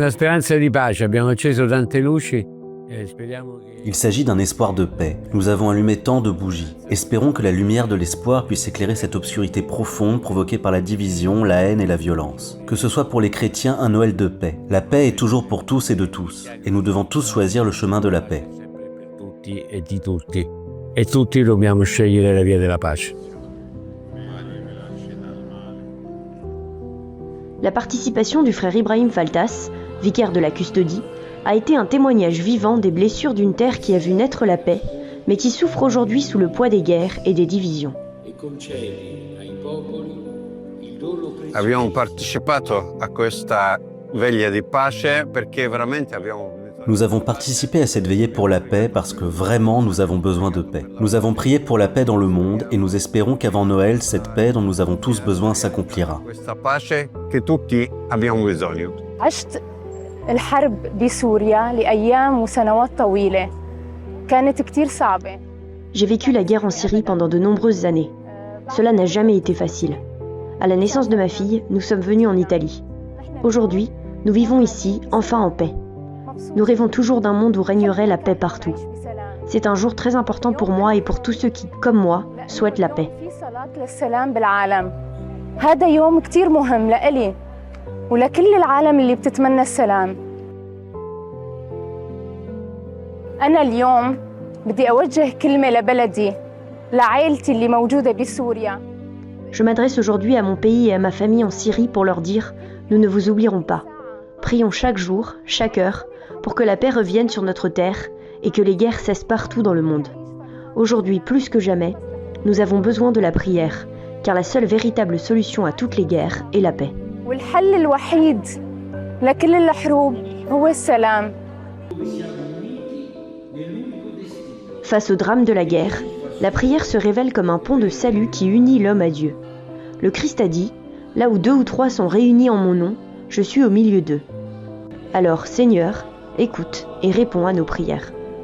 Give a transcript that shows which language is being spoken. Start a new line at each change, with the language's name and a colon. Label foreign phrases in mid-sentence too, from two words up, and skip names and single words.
French: Il s'agit d'un espoir de paix. Nous avons allumé tant de bougies. Espérons que la lumière de l'espoir puisse éclairer cette obscurité profonde provoquée par la division, la haine et la violence. Que ce soit pour les chrétiens un Noël de paix. La paix est toujours pour tous et de tous. Et nous devons tous choisir le chemin de la paix.
Italian: E tutti dobbiamo scegliere la via della pace.
French: La participation du frère Ibrahim Faltas, vicaire de la custodie, a été un témoignage vivant des blessures d'une terre qui a vu naître la paix, mais qui souffre aujourd'hui sous le poids des guerres et des divisions.
Italian: Abbiamo partecipato a questa veglia di pace perché veramente abbiamo.
French: Nous avons participé à cette veillée pour la paix parce que vraiment nous avons besoin de paix. Nous avons prié pour la paix dans le monde et nous espérons qu'avant Noël, cette paix dont nous avons tous besoin s'accomplira.
Italian: Questa pace che tutti abbiamo bisogno.
Arabic: عشت الحرب بسوريا لأيام وسنوات طويلة. كانت كتير صعبة.
French: J'ai vécu la guerre en Syrie pendant de nombreuses années. Cela n'a jamais été facile. À la naissance de ma fille, nous sommes venus en Italie. Aujourd'hui, nous vivons ici, enfin en paix. Nous rêvons toujours d'un monde où régnerait la paix partout. C'est un jour très important pour moi et pour tous ceux qui, comme moi, souhaitent la paix.
Arabic: هذا يوم كتير مهم لإلي ولكل العالم اللي بتتمنى السلام. أنا اليوم بدي أوجه كلمة لبلدي لعائلتي اللي موجودة بسوريا.
French: Je m'adresse aujourd'hui à mon pays et à ma famille en Syrie pour leur dire « Nous ne vous oublierons pas. Prions chaque jour, chaque heure, pour que la paix revienne sur notre terre et que les guerres cessent partout dans le monde. Aujourd'hui, plus que jamais, nous avons besoin de la prière, car la seule véritable solution à toutes les guerres est la paix.
Arabic: والحل الوحيد لكل الحروب هو السلام.
French: Face au drame de la guerre, la prière se révèle comme un pont de salut qui unit l'homme à Dieu. Le Christ a dit « Là où 2 ou 3 sont réunis en mon nom, je suis au milieu d'eux. » Alors, Seigneur, écoute et réponds à nos prières.